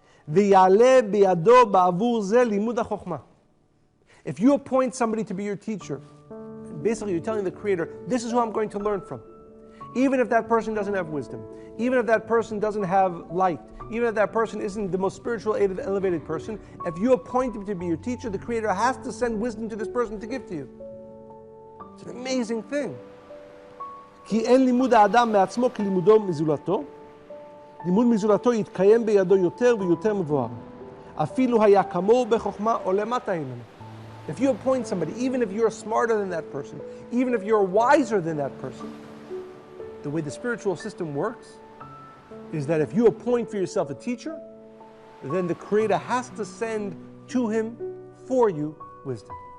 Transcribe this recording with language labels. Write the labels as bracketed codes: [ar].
[he] V'yaleh biyado ba'avur zeh limud ha'chokhmah. [en] If you appoint somebody to be your teacher, basically you're telling the Creator, this is who I'm going to learn from. Even if that person doesn't have wisdom, even if that person doesn't have light, even if that person isn't the most spiritual elevated person, if you appoint him to be your teacher, the Creator has to send wisdom to this person to give to you. It's an amazing thing. [he] כי אין לימוד האדם מעצמו כלימודו מזולתו. לימוד מזולתו יתקיים בידו יותר ויותר מבואר. אפילו היה כמוהו בחוכמה או למטה ממנו. [en] If you appoint somebody, even if you're smarter than that person, even if you're wiser than that person, the way the spiritual system works is that if you appoint for yourself a teacher, then the Creator has to send to him for you wisdom.